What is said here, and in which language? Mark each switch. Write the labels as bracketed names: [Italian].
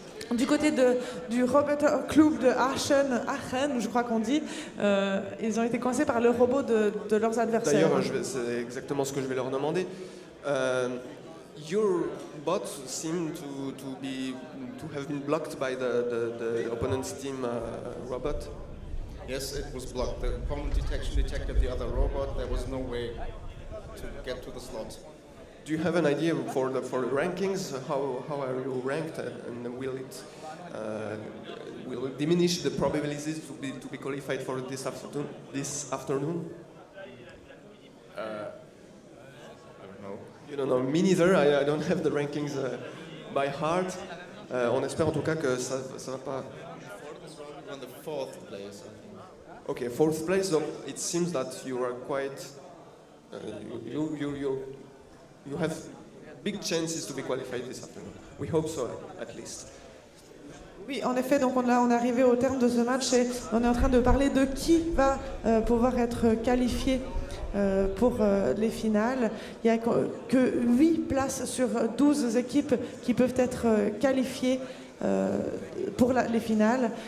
[French] Du côté du Roboter Club de Aachen, je crois qu'on dit, ils ont été coincés par le robot de leurs adversaires. D'ailleurs, c'est exactement ce que je vais leur demander. [English] Your bots seem to have been blocked by the opponent's team robot. Yes, it was blocked. The opponent detection detected the other robot. There was no way to get to the slot. Do you have an idea for the rankings? How are you ranked, and will it diminish the probabilities to be qualified for this afternoon? I don't know. You don't know. Me neither. I don't have the rankings by heart. [French] On espère en tout cas que ça va pas. [English] We're on the 4th place. Okay, 4th place. So it seems that you are quite. You have big chances to be qualified this afternoon. We hope so, at least. [French] Oui, en effet, donc on est arrivé au terme de ce match et on est en train de parler de qui va pouvoir être qualifié pour les finales. Il n'y a que 8 places sur 12 équipes qui peuvent être qualifiées pour les finales.